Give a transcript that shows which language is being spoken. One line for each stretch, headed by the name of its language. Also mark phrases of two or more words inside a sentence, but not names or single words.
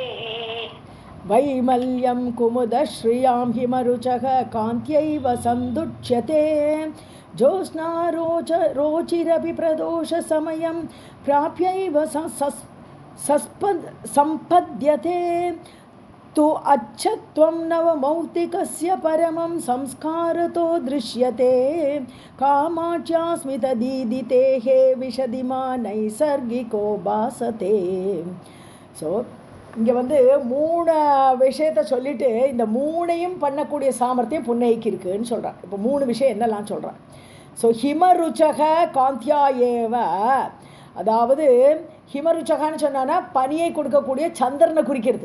Sanskrit: वैमल्यं कुमुदश्रियां हिमरुचः कान्त्यैव सन्दुच्यते ज्योत्स्ना रोचिरपि प्रदोषसमयं प्राप्यैव सम्पद्यते तु अच्छत्वं नवमौक्तिकस्य परमं संस्कारतो दृश्यते कामाच्या स्मितदीदितेः विशदिमा नैसर्गिको भासते.
Tamil: ஸோ இங்கே 3 விஷயத்தை சொல்லிவிட்டு இந்த 3ஐயும் பண்ணக்கூடிய சாமர்த்தியம் புன்னகைக்கு இருக்குதுன்னு சொல்கிறான். இப்போ 3 விஷயம் என்னெல்லாம் சொல்கிறான். ஸோ
Sanskrit: हिमरुचः कान्त्या एव,
Tamil: அதாவது ஹிமருச்சகான்னு சொன்னான்னா பனியை கொடுக்கக்கூடிய சந்திரனை குறிக்கிறது.